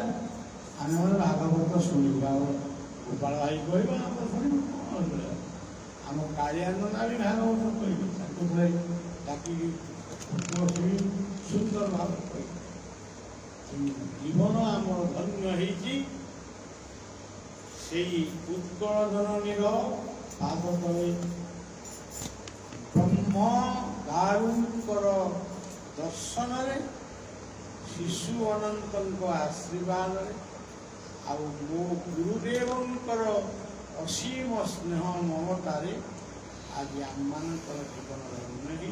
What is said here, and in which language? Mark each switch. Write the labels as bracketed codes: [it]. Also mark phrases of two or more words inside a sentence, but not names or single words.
[or] ଆମେ ଭାଗବତ ଶୁଣିବୁ, ଆମର ଗୋପାଳ ଭାଇ କହିବା ଆମେ ଶୁଣିବୁ। କ'ଣ ଆମ କାଳିଆନନ୍ଦା ବି ଭାଗବତ କହିବେ, ତାଙ୍କୁ ଥରେ ଡାକିକି ସୁନ୍ଦର ଭାବରେ କହିବେ। ଜୀବନ ଆମର ଧନ୍ୟ ହେଇଛି, ସେଇ ଉତ୍କଳ ଜନନୀର ପାଦ ତଳେ ବ୍ରହ୍ମ ଦାରୁଙ୍କର ଦର୍ଶନରେ ଶିଶୁ ଅନନ୍ତଙ୍କ ଆଶୀର୍ବାଦରେ ଆଉ ମୋ ଗୁରୁଦେବଙ୍କର ଅସୀମ ସ୍ନେହ ମମତାରେ ଆଜି ଆମମାନଙ୍କର ଜୀବନର ଉନ୍ନତି